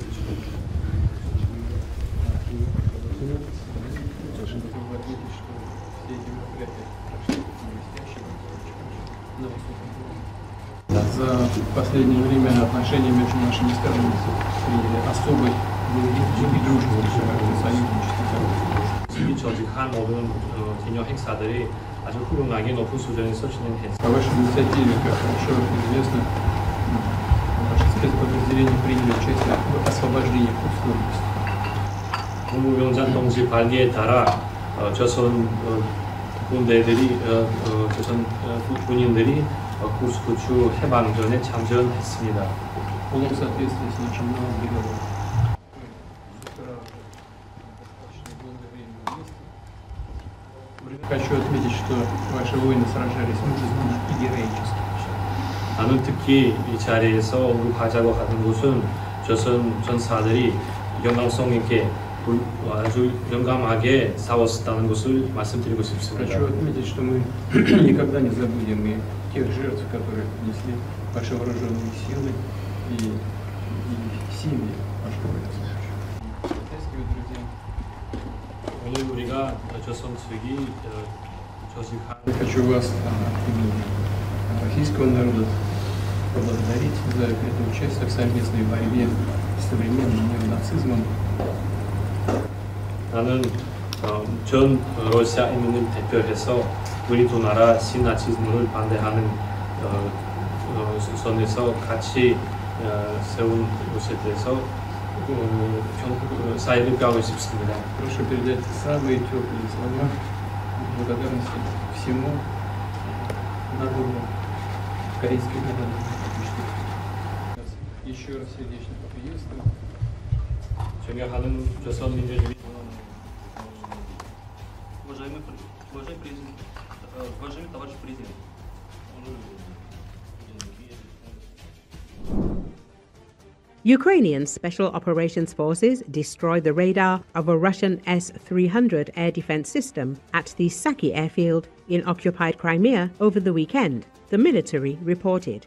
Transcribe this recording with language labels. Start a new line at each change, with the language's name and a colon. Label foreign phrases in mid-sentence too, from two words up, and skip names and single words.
Russian: За последнее время отношения между нашими странами приняли особый дружбу, союзничество.
Korean: 조직한 모든 기념 행사들이 아주 훌륭하게 높은 수준에서 진행했습니다.
Russian: По вашей инициативе, как широко известно, наши спецподразделения приняли участие в освобождении Курской области.
Korean: 국무위원장 동지 발기에 따라 조선 군대들이 조선 군인들이 쿠스크주 해방전에 참전했습니다.
Russian: В полном соответствии с нашим новым договором. Хочу отметить, что ваши воины сражались мужественно и героически.
Korean: 나는 특히 이 자리에서 언급하자고 하는 것은 조선 전사들이 영광성 있게 아주 용감하게 싸웠다는 것을 말씀드리고 싶습니다.
Russian: Хочу отметить, что мы никогда не забудем и тех жертв, которые принесли ваши вооруженные силы и семьи ваших воинов.
Korean: 오늘 우리가 조선 측이 조직한
Russian: Я хочу вас от имени российского народа поблагодарить за это участие в совместной борьбе с современным неонацизмом.
Korean: 나는 전 러시아인민을 대표해서 우리 두 나라 신나치즘을 반대하는 선에서 같이 세운 것에 대해서 사의를 표하고 싶습니다.
Russian: Прошу передать самые теплые слова благодарности всему народу, корейской народу. Еще раз сердечно поприветствую.
Korean: 존경하는 조선민주주의
Russian: уважаемый товарищ президент.
English: Ukrainian Special Operations Forces destroyed the radar of a Russian S-300 air defense system at the Saki airfield in occupied Crimea over the weekend, the military reported.